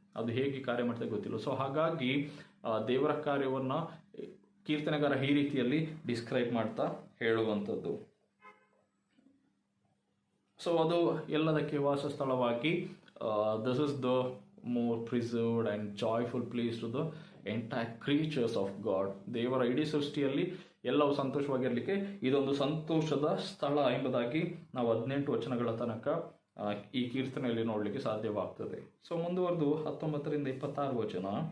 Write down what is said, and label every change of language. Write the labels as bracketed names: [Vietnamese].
[Kannada] ಅದು ಹೇಗೆ ಕಾರ್ಯ ಮಾಡ್ತದೆ ಗೊತ್ತಿಲ್ಲ. ಸೊ ಹಾಗಾಗಿ ದೇವರ ಕಾರ್ಯವನ್ನು ಕೀರ್ತನೆಗಾರ ಈ ರೀತಿಯಲ್ಲಿ ಡಿಸ್ಕ್ರೈಬ್ ಮಾಡ್ತಾ ಹೇಳುವಂಥದ್ದು. [English] so [Kannada] ಅದು ಎಲ್ಲದಕ್ಕೆ ವಾಸಸ್ಥಳವಾಗಿ, [English] This is the more preserved and joyful place to the entire creatures of God. [Kannada] ದೇವರ ಇಡೀ ಸೃಷ್ಟಿಯಲ್ಲಿ ಎಲ್ಲವೂ ಸಂತೋಷವಾಗಿರಲಿಕ್ಕೆ ಇದೊಂದು ಸಂತೋಷದ ಸ್ಥಳ ಎಂಬುದಾಗಿ ನಾವು 18 ವಚನಗಳ ತನಕ ಈ ಕೀರ್ತನೆಯಲ್ಲಿ ನೋಡಲಿಕ್ಕೆ ಸಾಧ್ಯವಾಗ್ತದೆ. ಸೊ ಮುಂದುವರೆದು 19-26 ವಚನ.